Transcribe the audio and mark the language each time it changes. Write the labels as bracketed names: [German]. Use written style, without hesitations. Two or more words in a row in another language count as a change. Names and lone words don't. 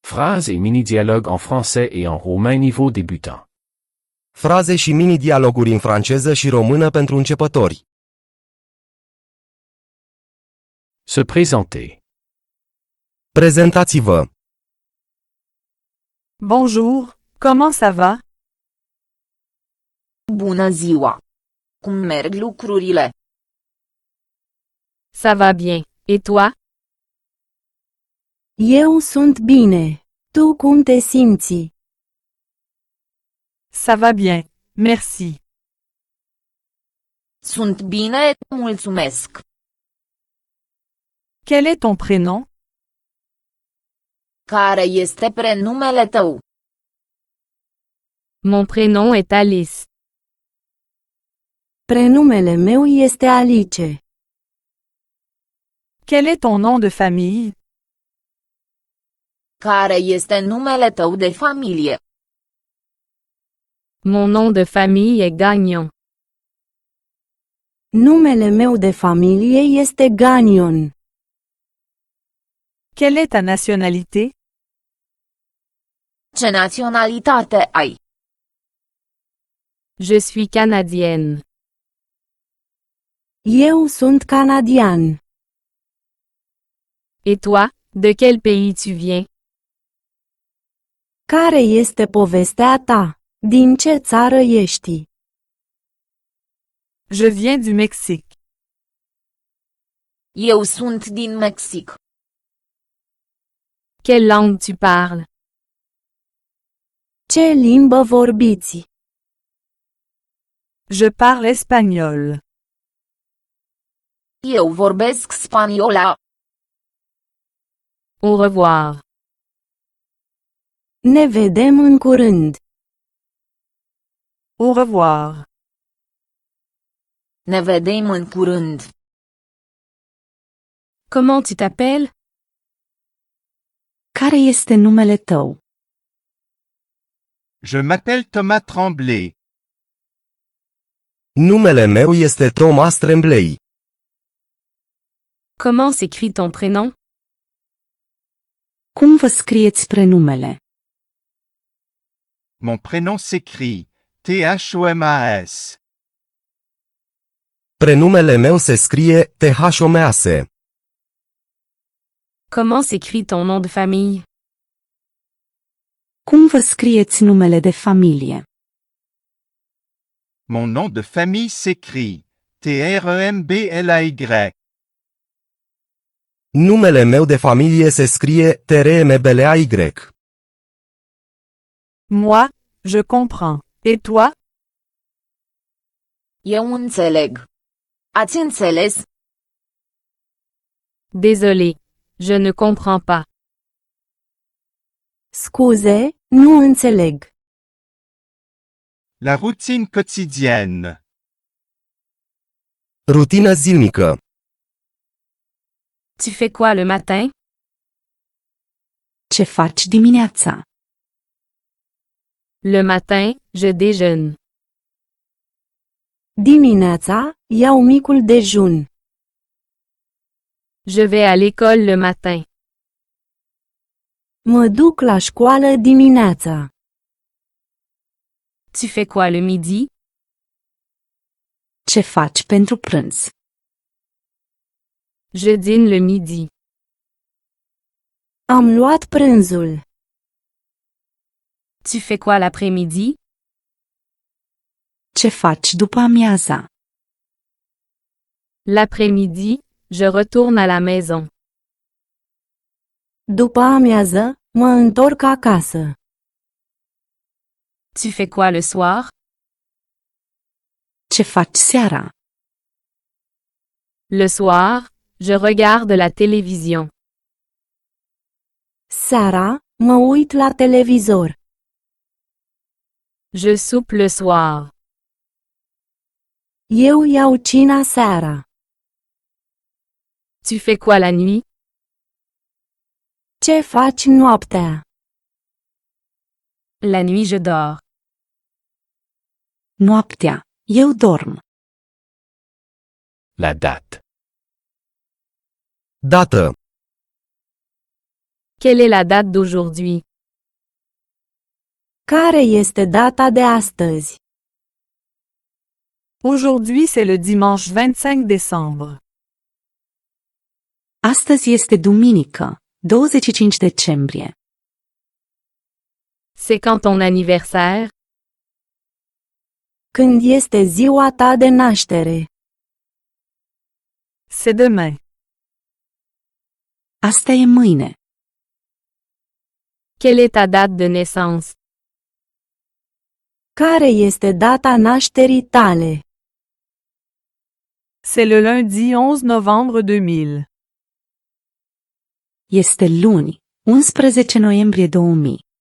[French] Phrases et mini-dialogues en français et en roumain niveau débutant. [Romanian] Fraze și mini-dialoguri în franceză și română pentru începători. [French] Se présenter. [Romanian] Prezentați-vă! [French] Bonjour, comment ça va? [Romanian] Bună ziua! Cum merg lucrurile? [French] Ça va bien. Et toi? [Romanian] Eu sunt bine. Tu cum te simți? [French] Ça va bien, merci. [Romanian] Sunt bine, mulțumesc. [French] Quel est ton prénom? [Romanian] Care este prenumele tău? [French] Mon prénom est Alice. [Romanian] Prenumele meu este Alice. [French] Quel est ton nom de famille? [Romanian] Care este numele tău de familie? [French] Mon nom de famille est Gagnon. [Romanian] Numele meu de familie este Gagnon. [French] Quelle est ta nationalité? [Romanian] Ce naționalitate ai? [French] Je suis canadienne. [Romanian] Eu sunt canadian. [French] Et toi, de quel pays tu viens? [Romanian] Care este povestea ta? Din ce țară ești? [French] Je viens du Mexique. [Romanian] Eu sunt din Mexic. [French] Quelle langue tu parles? [Romanian] Ce limbă vorbiți? [French] Je parle espagnol. [Romanian] Eu vorbesc spaniola. [French] Au revoir. [Romanian] Ne vedem în curând. [French] Au revoir. [Romanian] Ne vedem în curând. [French] Comment tu t'appelles? [Romanian] Care este numele tău? [French] Je m'appelle Thomas Tremblay. [Romanian] Numele meu este Thomas Tremblay. [French] Comment s'écrit ton prénom? [Romanian] Cum vă scrieți prenumele? [French] Mon prénom s'écrit Thomas. [Romanian] Prenumele meu se scrie Thomas. [French] Comment s'écrit ton nom de famille? [Romanian] Cum vă scrieți numele de familie? [French] Mon nom de famille s'écrit Tremblay. [Romanian] Numele meu de familie se scrie Tremblay. [French] Moi, je comprends. Et toi? [Romanian] Eu înțeleg. Ați înțeles? [French] Désolé, je ne comprends pas. [Romanian] Scuze, nu înțeleg. [French] La routine quotidienne. [Romanian] Rutină zilnică. [French] Tu fais quoi le matin? [Romanian] Ce faci dimineața? [French] Le matin, je déjeune. [Romanian] Dimineața, iau micul dejun. [French] Je vais à l'école le matin. [Romanian] Mă duc la școală dimineața. [French] Tu fais quoi le midi? [Romanian] Ce faci pentru prânz? [French] Je dîne le midi. [Romanian] Am luat prânzul. [French] Tu fais quoi l'après-midi? [Romanian] Ce faci după amiaza? [French] L'après-midi, je retourne à la maison. [Romanian] După amiază, mă întorc acasă. [French] Tu fais quoi le soir? [Romanian] Ce faci seara? [French] Le soir, je regarde la télévision. [Romanian] Seara, mă uit la televizor. [French] Je soupe le soir. [Romanian] Eu iau cina seara. [French] Tu fais quoi la nuit? [Romanian] Ce faci noaptea? [French] La nuit je dors. [Romanian] Noaptea, eu dorm. [French] La date. [Romanian] Dată. [French] Quelle est la date d'aujourd'hui? [Romanian] Care este data de astăzi? [French] Aujourd'hui, c'est le dimanche 25 décembre. [Romanian] Astăzi este duminică, 25 decembrie. [French] C'est quand ton anniversaire? [Romanian] Când este ziua ta de naștere? [French] C'est demain. [Romanian] Asta e mâine. [French] Quelle est ta date de naissance? [Romanian] Care este data nașterii tale? [French] C'est le lundi 11 novembre 2000. [Romanian] Este luni, 11 noiembrie 2000.